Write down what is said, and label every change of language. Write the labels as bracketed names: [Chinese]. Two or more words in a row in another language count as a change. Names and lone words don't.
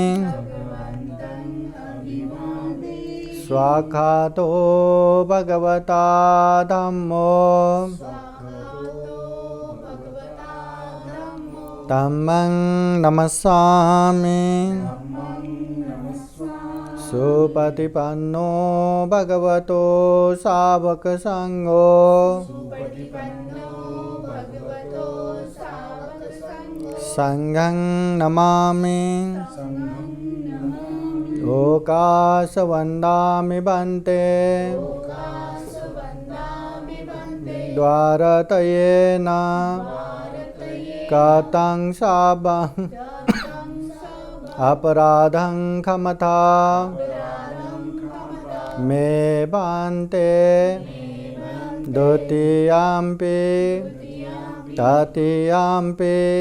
[Pali] स्वाखातो भगवता धम्मो धम्मं नमस्सामि सुपतिपन्नो भगवतो सावक संघो संघं नमामि ओकाश वन्दामि बन्ते द्वारतयेन कतं शापं अपराधं क्षमता मे बन्ते द्वितीयम्पि तृतीयम्पि